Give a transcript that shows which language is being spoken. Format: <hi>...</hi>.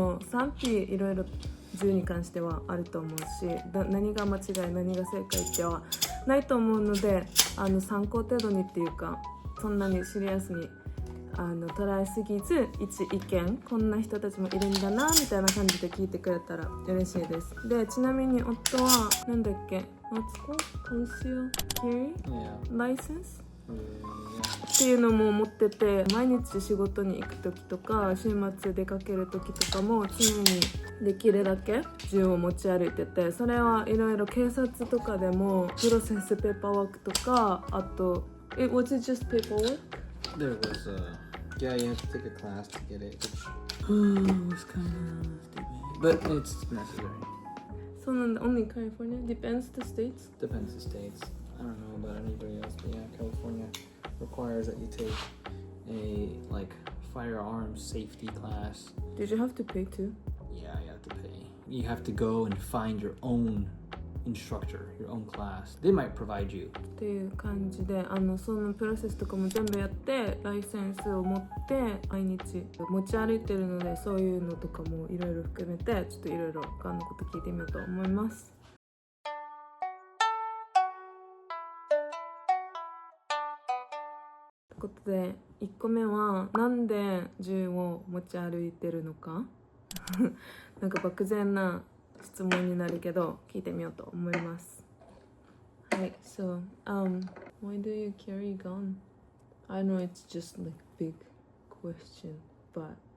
<ja>賛否いろいろ銃に関してはあると思うし、何が間違い何が正解ってはないと思うので、参考程度にっていうか、そんなにシリアスに捉えすぎず、一意見こんな人たちもいるんだなみたいな感じで聞いてくれたら嬉しいです。でちなみに夫はなんだっけ</ja> <en>What's called? Concealed carry license?</en> <ja>っていうのも持ってて、毎日仕事に行く時とか週末出かける時とかも常にできるだけ銃を持ち歩いてて、それはいろいろ警察とかでもプロセスペーパーワークとか、あと</ja> <en>was it just paperwork? There was yeah, you have to take a class to get it, which was kind of stupid, but it's necessary. So only California? Depends the states? Depends the states. I don't know about anybody else, but yeah, California requires that you take a firearms safety class. Did you have to pay too? Yeah, you have to pay. You have to go and find your own instructor, your own class. They might provide you.</en> <ja>っていう感じで、そのプロセスとかも全部やってライセンスを持って毎日持ち歩いてるので、そういうのとかもいろいろ含めてちょっといろいろ他のこと聞いてみようと思います。ということで1個目は、なんで銃を持ち歩いてるのかなんか漠然な質問になるけど聞いてみようと思います。</ja> <en>はい、so why do you carry a gun? I know it's just like big question, but</en>